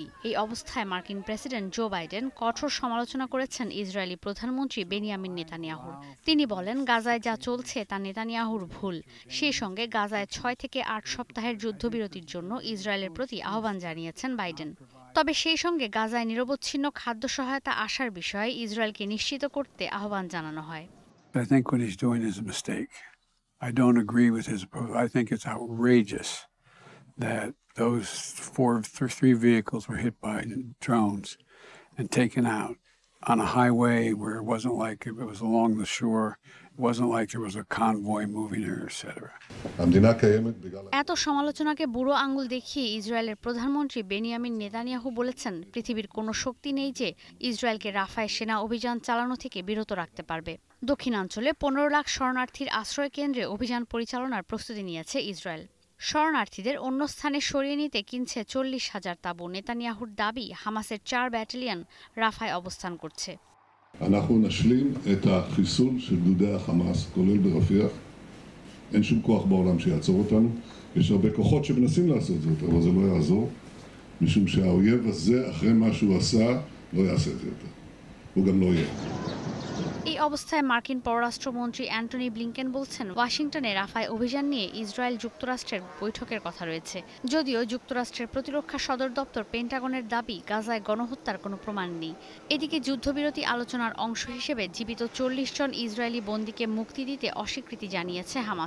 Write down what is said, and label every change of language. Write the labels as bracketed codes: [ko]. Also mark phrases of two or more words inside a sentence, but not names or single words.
[bn] এই অবস্থায় মার্কিন প্রেসিডেন্ট জো বাইডেন কঠোর সমালোচনা করেছেন ইসরায়েলি প্রধানমন্ত্রী বেনিয়ামিন নেতানিয়াহুর। তিনি বলেন, গাজায় যা চলছে তা নেতানিয়াহুর ভুল। সেই সঙ্গে গাজায় ৬ থেকে ৮ সপ্তাহের যুদ্ধবিরতির জন্য ইসরায়েলের প্রতি আহ্বান জানিয়েছেন বাইডেন। তবে সেই সঙ্গে গাজায় নিরবচ্ছিন্ন খাদ্য সহায়তা আসার বিষয়ে ইসরায়েলকে নিশ্চিত করতে আহ্বান জানানো হয়। [en] I think what he's doing is a mistake. I don't agree with his approach. I think it's outrageous that those three vehicles were hit by drones and taken out on a highway where it wasn't like it was along the shore. It wasn't like there was a convoy moving there, etc. [bn] এত সমালোচনাকে বুড়ো আঙুল দেখিয়ে ইসরায়েলের প্রধানমন্ত্রী বেনিয়ামিন নেতানিয়াহু বলেছেন, পৃথিবীর কোনো শক্তি নেই যে ইসরায়েলকে রাফায় সেনা অভিযান চালানো থেকে বিরত রাখতে পারবে। দক্ষিণাঞ্চলে ১৫ লাখ শরণার্থীর আশ্রয় কেন্দ্রে অভিযান পরিচালনার প্রস্তুতি নিয়েছে ইসরায়েল। শরণার্থীদের অন্য স্থানে সরিয়ে নিতে কিনছে ৪০,০০০ তাঁবু। নেতানিয়াহুর দাবি, হামাসের ৪ ব্যাটালিয়ন রাফায় অবস্থান করছে। [he] אנחנו נשלים את החיסול של גדודי החמאס, כולל ברפיח. אין שום כוח בעולם שיעצור אותנו. יש הרבה כוחות שמנסים לעשות זאת, אבל זה לא יעזור, משום שהאויב הזה, אחרי מה שהוא עשה, לא יעשה את זה יותר. הוא גם לא יהיה. [bn] এই অবস্থায় মার্কিন পররাষ্ট্রমন্ত্রী অ্যান্টনি ব্লিংকেন বলছেন, ওয়াশিংটনে রাফায় অভিযান নিয়ে ইসরায়েল যুক্তরাষ্ট্রের বৈঠকের কথা রয়েছে। যদিও যুক্তরাষ্ট্রের প্রতিরক্ষা সদর দপ্তর পেন্টাগনের দাবি, গাজায় গণহত্যার কোনো প্রমাণ নেই। এদিকে যুদ্ধবিরতি আলোচনার অংশ হিসেবে জীবিত ৪০ জন ইসরায়েলি বন্দীকে মুক্তি দিতে অস্বীকৃতি জানিয়েছে হামাস।